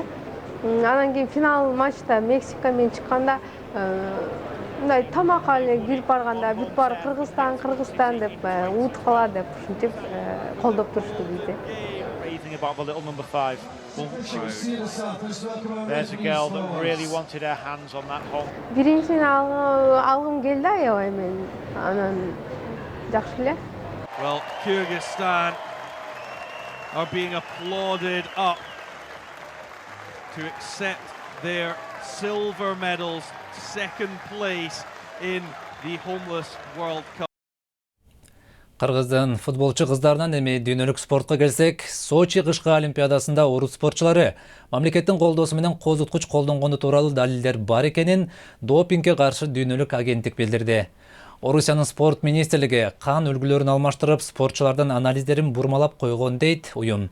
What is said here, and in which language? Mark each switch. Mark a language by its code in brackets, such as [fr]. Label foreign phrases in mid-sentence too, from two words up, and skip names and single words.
[ky] Анан кийин финал матчта Мексика менен чыкканда мындай тамакка эле кирип барганда бүт баары Кыргызстан деп уткала деп ушинтип колдоп турушту бизди. Биринчини алгым келди аябай мен. Анан жакшы эле. [en] Well, Kyrgyzstan are being applauded up to accept their silver medals, second place in the Homeless World Cup. [ky] Кыргыздын футболчу кыздарынан эми дүйнөлүк спортко келсек, Сочи кышкы олимпиадасында орус спортчулары мамлекеттин колдоосу менен козуткуч колдонгону тууралуу далилдер бар экенин допингге каршы дүйнөлүк агенттик билдирди. Орусиянын спорт министрлиги кан үлгүлөрүн алмаштырып, спортчулардын анализдерин бурмалап койгон дейт уюм.